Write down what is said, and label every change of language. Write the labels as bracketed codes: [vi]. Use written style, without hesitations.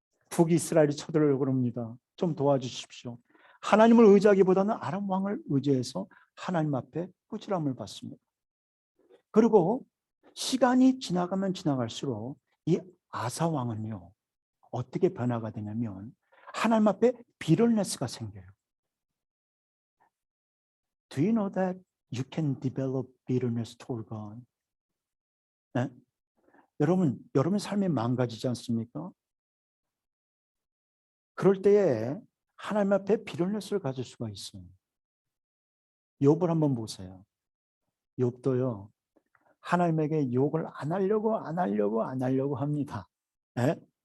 [ko] 북이스라엘이 쳐들어오려고 그럽니다. 좀 도와주십시오. 하나님을 의지하기보다는 아람 왕을 의지해서 하나님 앞에 꾸지람을 받습니다. 그리고 시간이 지나가면 지나갈수록 이 아사 왕은요, 어떻게 변화가 되냐면 하나님 앞에 비럴네스가 생겨요. [en] Do you know that you can develop bitterness toward God? [ko] 네? 여러분 삶이 망가지지 않습니까? 그럴 때에 하나님 앞에 비럴네스를 가질 수가 있어요. 욥을 한번 보세요. 욥도요, 하나님에게 욕을 안 하려고 합니다. 네?